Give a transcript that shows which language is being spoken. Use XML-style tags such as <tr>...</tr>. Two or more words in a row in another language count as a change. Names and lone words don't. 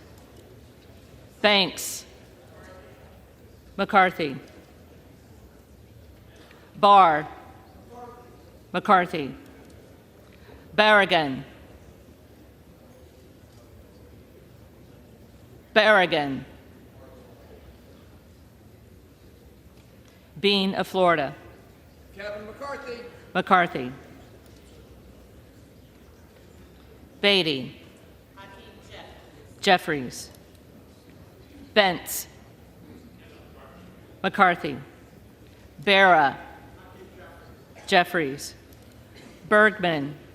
<en>Banks. McCarthy. Barr. McCarthy. Barragan. Barragan. Bean of Florida. Kevin McCarthy. McCarthy. Beatty. Jeffries. Bentz. McCarthy. Barra. Jeffries. Bergman.</en>